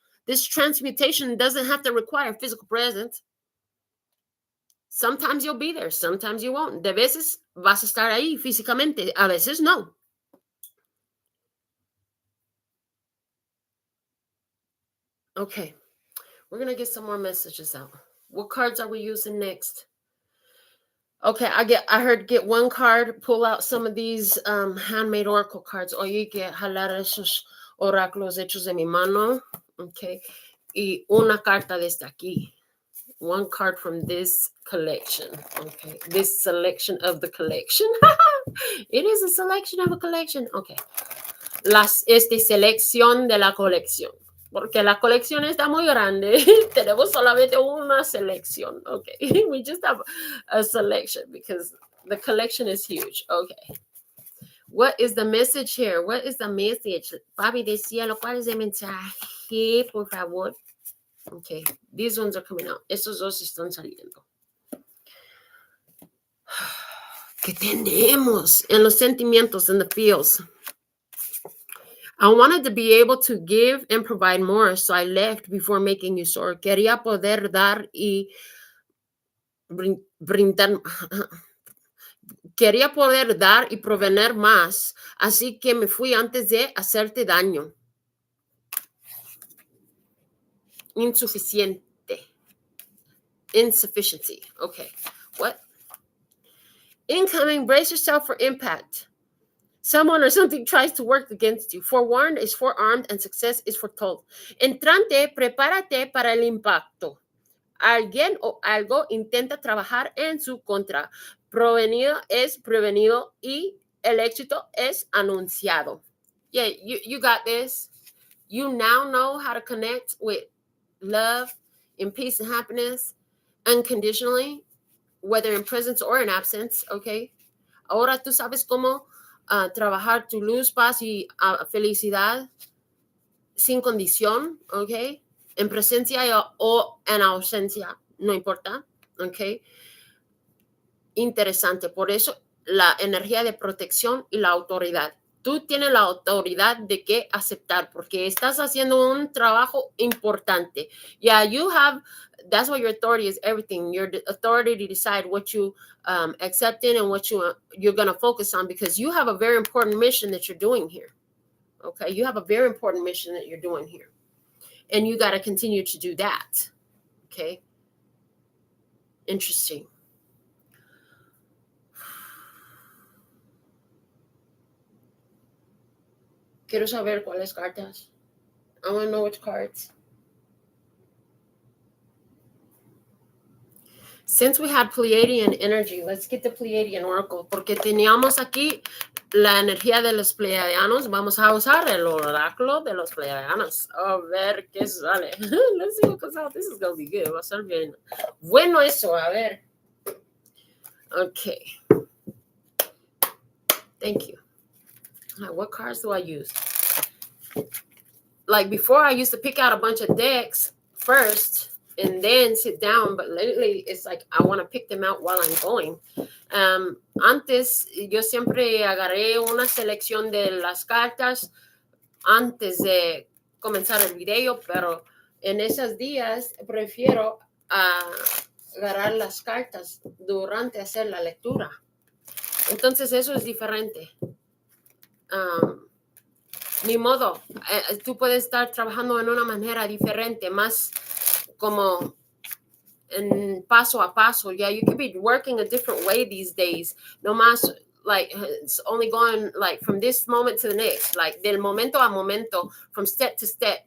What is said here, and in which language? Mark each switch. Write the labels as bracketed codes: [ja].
[en] This transmutation doesn't have to require physical presence. Sometimes you'll be there, sometimes you won't. [es] De veces vas a estar ahí físicamente, a veces no. [en] Okay, we're going to get some more messages out. What cards are we using next? Okay, I heard get one card, pull out some of these handmade oracle cards. [es] Oye, que jalar esos oráculos hechos de mi mano. Okay, y una carta desde aquí. [en] One card from this collection. Okay, this selection of the collection. It is a selection of a collection. [es] Okay, selección de la colección. Porque la colección está muy grande. Tenemos solamente una selección. [en] Okay, we just have a selection because the collection is huge. Okay. What is the message here? What is the message? [es] Papi de cielo, ¿cuál es el mensaje, por favor? [en] Okay, these ones are coming out. [es] Estos dos están saliendo. ¿Qué tenemos en los sentimientos, [en] in the feels? I wanted to be able to give and provide more, so I left before making you sore. [es] Quería poder dar y brindar. Quería poder dar y proveer más, así que me fui antes de hacerte daño. [en] Insuficiente. Insufficiency. Okay. What? Incoming, brace yourself for impact. Someone or something tries to work against you. Forewarned is forearmed and success is foretold. [es] Entrante, prepárate para el impacto. Alguien o algo intenta trabajar en su contra. Provenido es prevenido y el éxito es anunciado. [en] Yeah, you got this. You now know how to connect with love, in peace and happiness, unconditionally, whether in presence or in absence, okay? [es] Ahora tú sabes cómo trabajar tu luz, paz y felicidad sin condición, ¿ok? En presencia o en ausencia, no importa, ¿ok? Interesante, por eso la energía de protección y la autoridad. Tú tienes la autoridad de qué aceptar, porque estás haciendo un trabajo importante. [en] Yeah, you have, that's what your authority is, everything. Your authority to decide what you accept in and what you're going to focus on, because you have a very important mission that you're doing here. Okay, you have a very important mission that you're doing here. And you got to continue to do that. Okay. Interesting. [es] Quiero saber cuáles cartas. [en] I want to know which cards. Since we had Pleiadian energy, let's get the Pleiadian Oracle. [es] Porque teníamos aquí la energía de los Pleiadianos. Vamos a usar el oráculo de los Pleiadianos. A ver qué sale. [en] Let's see what comes out. This is going to be good. [es] Va a ser bien. Bueno eso, a ver. Okay. [en] Thank you. What cards do I use? Like before, I used to pick out a bunch of decks first, and then sit down. But lately, it's like I want to pick them out while I'm going. [es] Antes, yo siempre agarré una selección de las cartas antes de comenzar el video, pero en esos días prefiero agarrar las cartas durante hacer la lectura. Entonces eso es diferente. Ni modo, tú puedes estar trabajando en una manera diferente, más como en paso a paso. [en] Yeah, you could be working a different way these days. [es] No más, [en] like, it's only going like from this moment to the next, like [es] del momento a momento, [en] from step to step.